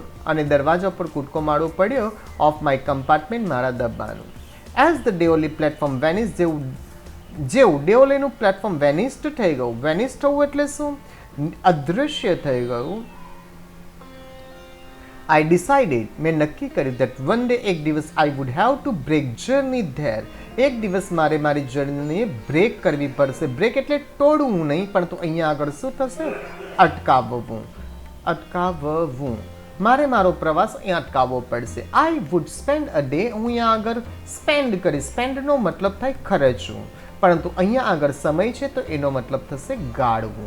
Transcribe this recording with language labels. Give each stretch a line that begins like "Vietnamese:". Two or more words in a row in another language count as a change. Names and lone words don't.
Gujarati: અને દરવાજા પર કૂદકો મારવો પડ્યો
English: of my compartment.
Gujarati: મારા ડબ્બાનું.
English: As the Deoli platform vanish.
Gujarati: જેવું ડેઓલીનું પ્લેટફોર્મ વેનિસ્ડ થઈ ગયું. વેનિસ થવું એટલે શું? અદૃશ્ય થઈ ગયું.
English: I decided.
Gujarati: મેં નક્કી કર્યું
English: that one day
Gujarati: એક દિવસ
English: I would have to break journey there.
Gujarati: એક દિવસ મારે મારી જર્નીને બ્રેક કરવી પડશે. બ્રેક એટલે તોડવું નહીં, પરંતુ અહીંયા આગળ શું થશે? અટકાવવું. અટકાવવું. મારે મારો પ્રવાસ અહીંયા અટકાવવો પડશે.
English: I would spend a day.
Gujarati: હું અહીંયા આગળ સ્પેન્ડ કરીશ. સ્પેન્ડનો મતલબ થાય ખર્ચવું, પરંતુ અહીંયા આગળ સમય છે તો એનો મતલબ થશે ગાળવું.